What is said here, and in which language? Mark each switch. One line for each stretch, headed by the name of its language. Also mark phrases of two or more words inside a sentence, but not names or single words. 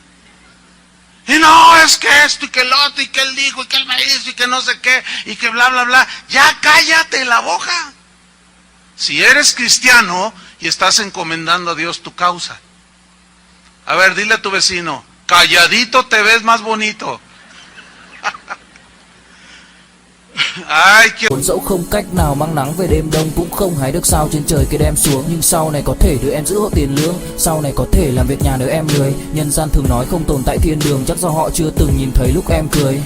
Spanish: Y no, es que esto y que el otro y que él dijo y que él me hizo y que no sé qué y que bla, bla, bla. Ya cállate la boca. Si eres cristiano y estás encomendando a Dios tu causa. A ver, dile a tu vecino, calladito te ves más bonito. Ai,
Vietnamese: dẫu không cách nào mang nắng về đêm đông, cũng không hái được sao trên trời kia đem xuống, nhưng sau này có thể đưa em giữ hộ tiền lương, sau này có thể làm việc nhà nếu em lười. Nhân gian thường nói không tồn tại thiên đường, chắc do họ chưa từng nhìn thấy lúc em cười.